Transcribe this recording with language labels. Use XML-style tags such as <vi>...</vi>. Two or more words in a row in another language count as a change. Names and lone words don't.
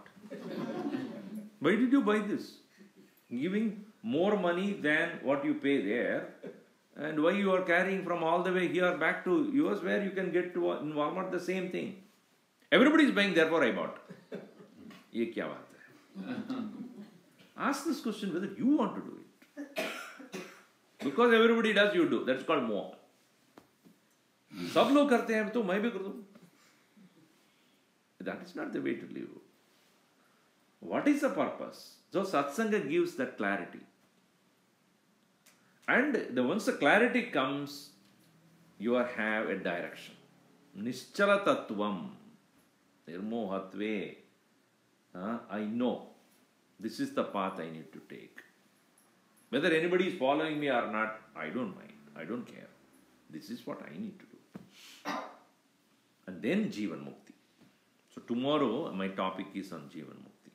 <en>Why did you buy this? Giving more money than what you pay there, and why you are carrying from all the way here back to US where you can get to in Walmart the same thing. Everybody is buying, therefore I bought.</en> <hi>ये क्या बात है?</hi> <en>Ask this question whether you want to do it. Because everybody does, you do. That's called moha.</en> <hi>सब लोग करते हैं तो मैं भी कर दूं.</hi> <en>That is not the way to live. What is the purpose? So satsanga gives that clarity. And once the clarity comes, you have a direction.</en> <sa>निश्चल तत्त्वम्। निर्मोहत्वे.</sa> <en>I know. This is the path I need to take. Whether anybody is following me or not, I don't mind. I don't care. This is what I need to do. And then</en> <sa>जीवन मुक्ति.</sa> <en>So tomorrow my topic is on</en> <sa>जीवन मुक्ति.</sa>